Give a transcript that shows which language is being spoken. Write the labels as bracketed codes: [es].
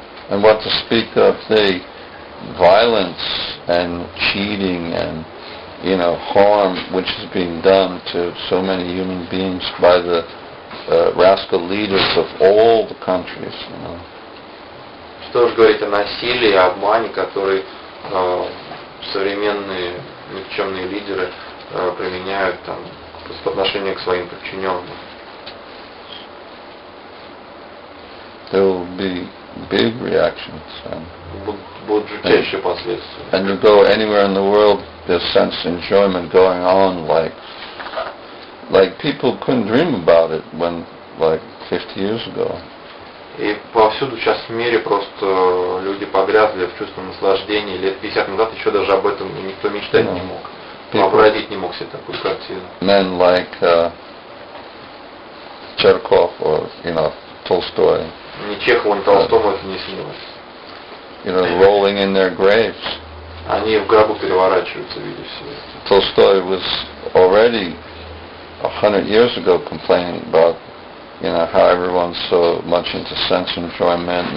[en] And what to speak of the violence and cheating and harm which is being done to so many human beings by the rascal leaders of all the countries. [ru] Что же говорить о насилии, о обмане, который современные никчемные лидеры применяют там по отношению к своим подчиненным. [en] There will be big reactions. [ru] Будут жутчайшие последствия. [en] And you go anywhere in the world, there's sense enjoyment going on like people couldn't dream about it when 50 years ago. [ru] И повсюду сейчас в мире просто люди погрязли в чувстве наслаждения. Лет 50 назад еще даже об этом никто мечтать не мог. Вообразить не мог себе такую картину. [en] Men like Cherkov or Tolstoy. [ru] Ни Чехову, ни Толстому это не снилось. [en] Rolling in their graves. [ru] Они в гробу переворачиваются, видя все это. [en] Tolstoy was already 100 years ago complaining about how everyone's so much into sense enjoyment.